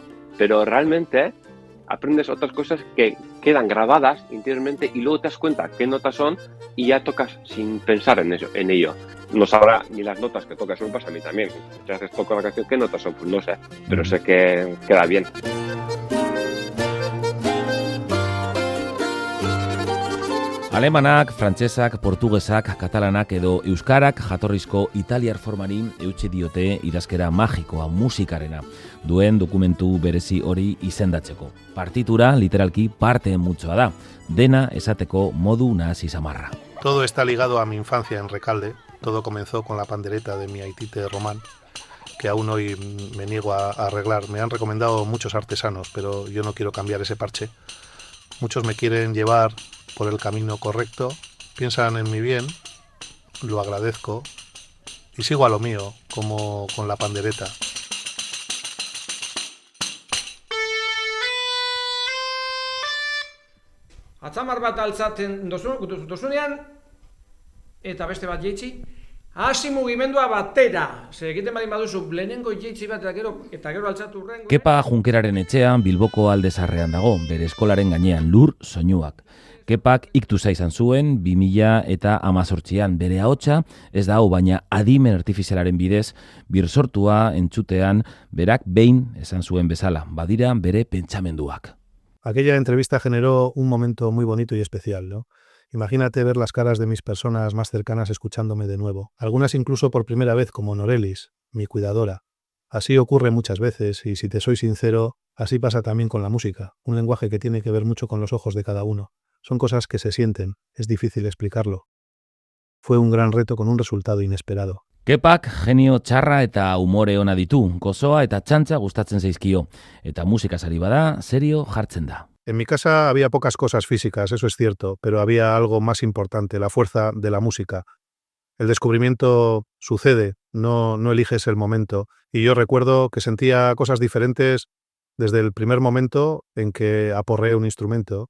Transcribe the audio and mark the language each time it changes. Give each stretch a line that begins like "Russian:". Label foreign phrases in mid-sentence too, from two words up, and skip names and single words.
Spanish: Pero realmente aprendes otras cosas que quedan grabadas interiormente y luego te das cuenta qué notas son y ya tocas sin pensar en ello. No sabrá ni las notas que tocas, eso me pasa a mí también. Muchas veces toco la canción, ¿qué notas son? Pues no sé, pero sé que queda bien.
Basque: Alemanak, frantsesak, portugesak, katalanak edo euskarak jatorrizko italiar formari eutsi diote idazkera magikoa musikarena, duen dokumentu berezi hori izendatzeko. Partitura literalki parte mutxoa da, dena esateko modu nahasi samarra.
Spanish: Todo está ligado a mi infancia en Recalde. Todo comenzó con la pandereta de mi aitite Román, que aún hoy me niego a arreglar. Me han recomendado muchos artesanos, pero yo no quiero cambiar ese parche. Muchos me quieren llevar por el camino correcto, piensan en mi bien, lo agradezco y sigo a lo mío, como con la pandereta.
Basque: Atzamar bat altzaten dozunean, eta beste bat jeitsi, hasi mugimendua batera. Ze egiten badin baduzu, lehenengo jeitsi bat eta gero altzatu urrengo. Kepa Junkeraren etxean Bilboko Alde Zaharrean dago, bere eskolaren gainean, Lur soinuak. Kepak iktusa izan zuen 2018an. Bere ahotsa ez da hau, baina adimen artifizialaren bidez birsortua entzutean berak behin esan zuen bezala, badira bere pentsamenduak.
Spanish: Aquella entrevista generó un momento muy bonito y especial, ¿no? Imagínate ver las caras de mis personas más cercanas escuchándome de nuevo, algunas incluso por primera vez como Norelis, mi cuidadora. Así ocurre muchas veces y si te soy sincero, así pasa también con la música, un lenguaje que tiene que ver mucho con los ojos de cada uno. Son cosas que se sienten, es difícil explicarlo. Fue un gran reto con un resultado inesperado.
Basque: Kepak genio txarra eta umore ona ditu, gozoa eta txantxa gustatzen zaizkio, eta musikaz ari bada serio jartzen da.
Spanish: En mi casa había pocas cosas físicas, eso es cierto, pero había algo más importante, la fuerza de la música. El descubrimiento sucede, no eliges el momento. Y yo recuerdo que sentía cosas diferentes desde el primer momento en que aporreé un instrumento.